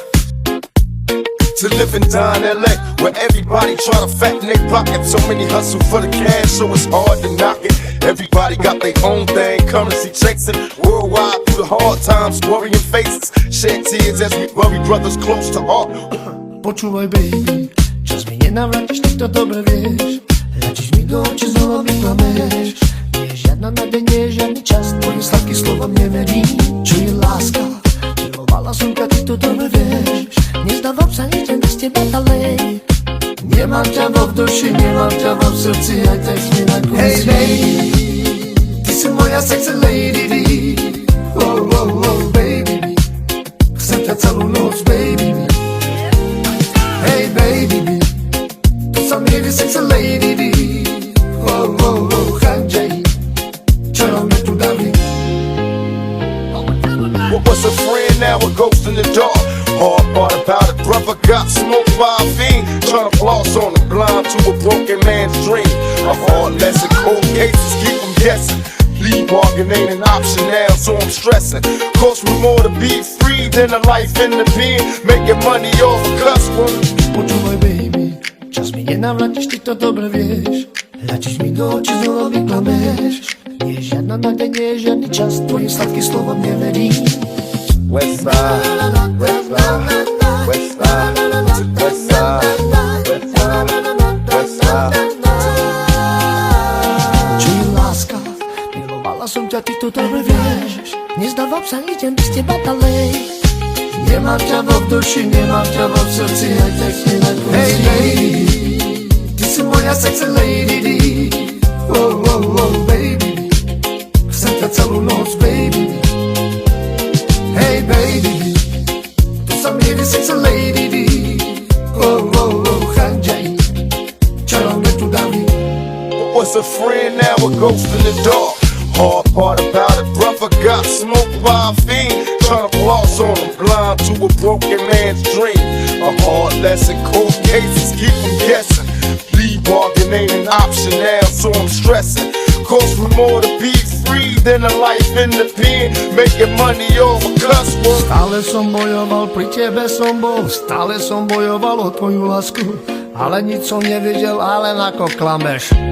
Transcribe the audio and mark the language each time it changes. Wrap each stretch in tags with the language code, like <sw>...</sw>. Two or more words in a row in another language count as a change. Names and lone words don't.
<en>To live and die in LA, where everybody try to fatten their pocket. So many hustle for the cash, so it's hard to knock it. Everybody got their own thing, currency chasing. Worldwide through the hard times, worrying faces. Shed tears as we bury brothers close to heart.</en> <sk>Počúvaj baby, čas mi nenavrátiš, ty to dobre vieš. Letíš mi do očí, znova mi klameš. Nie je žiadna nádej, nie je žiadny čas, tvojim sladkým slovom neverím. Čo je láska? Milovala som ťa, ty to dobre vieš. Nezdávam sa, idem bez teba ďalej. Nemám ťa vo duši, nemám ťa vo srdci, aj tak sme na konci.</sk> <en>Hey baby,</en> <sk>ty si moja</sk> <en>sexy lady.</en> <sk>Oh, oh, oh, baby, chcem ťa celú noc, baby.</sk> <en>Hey baby,</en> <sk>tu sa mi je</sk> <en>sexy lady.</en> <sk>Oh, oh, oh, Hanjay, čo nám tu dávi?</sk> <en>What was a friend, now a ghost in the dark. Hard part about it, brother got smoked by a fiend. Tryna floss on the blind to a broken man's dream. A hard lesson, cold cases keep them guessing. Plea bargain ain't an option now, so I'm stressing. Cost me more to be free than a life in the pen. Making money off a cuss word.</en> <sk>Počúvaj baby, čas mi nenavrátiš, ty to dobre vieš. Letíš mi do očí, znova mi klameš. Nie je žiadna nádej, nie je žiadny čas, tvojim sladkým slovom neverím.</sk> <en>West side, west side, west side, west side, west side, west side.</en> <sk>Čo je láska? Milovala som ťa, ty to dobre vieš. Nezdávam sa, idem bez teba ďalej. Nemám ťa vo duši, nemám ťa vo srdci, aj tak sme na konci.</sk> <en>Hey baby,</en> <sk>ty si moja</sk> <en>sexy lady.</en> <sk>Oh, oh, oh, baby, chcem ťa celú noc, baby.</sk> <en>Hey baby,</en> <sk>tu sa mi je</sk> <en>sexy lady.</en> <sk>Oh, oh, oh, Hanjay, čo nám tu dávi?</sk> <en>What was a friend, now a ghost in the dark. Hard part about it, brother got smoked by a fiend. Tryna floss on them blind to a broken man's dream. A hard lesson, cold cases keep them guessing. Plea bargain ain't an option now, so I'm stressing. Cost me more to be free than a life in the pen. Making money off a cuss word.</en> <sk>Stále som bojoval, pri tebe som bol. Stále som bojoval o tvoju lásku. Ale nič som nevidel, ale ako klameš.</sk>